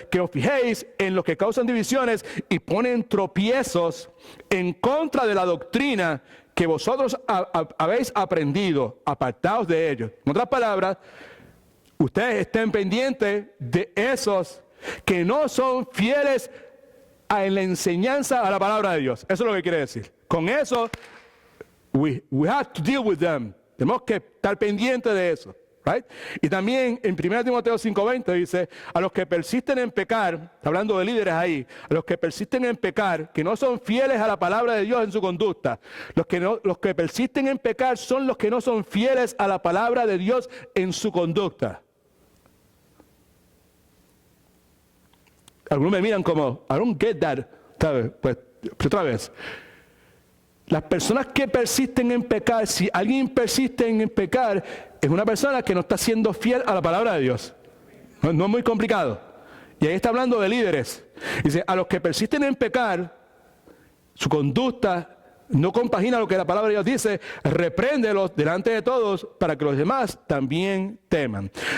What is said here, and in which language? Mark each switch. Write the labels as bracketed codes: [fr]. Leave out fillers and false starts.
[es] Que os fijéis en los que causan divisiones y ponen tropiezos en contra de la doctrina que vosotros habéis aprendido, apartaos de ellos. En otras palabras, ustedes estén pendientes de esos que no son fieles en la enseñanza a la palabra de Dios. Eso es lo que quiere decir. Con eso, [en] we have to deal with them. [es] Tenemos que estar pendientes de eso. Right? Y también en 1 Timoteo 5:20 dice, a los que persisten en pecar, está hablando de líderes ahí, a los que persisten en pecar, que no son fieles a la palabra de Dios en su conducta, los que persisten en pecar son los que no son fieles a la palabra de Dios en su conducta. Algunos me miran como, [en] I don't get that. [es] ¿Sabes? Pues otra vez. Las personas que persisten en pecar, si alguien persiste en pecar, es una persona que no está siendo fiel a la palabra de Dios. No es muy complicado. Y ahí está hablando de líderes. Dice, a los que persisten en pecar, su conducta no compagina lo que la palabra de Dios dice, repréndelos delante de todos para que los demás también teman.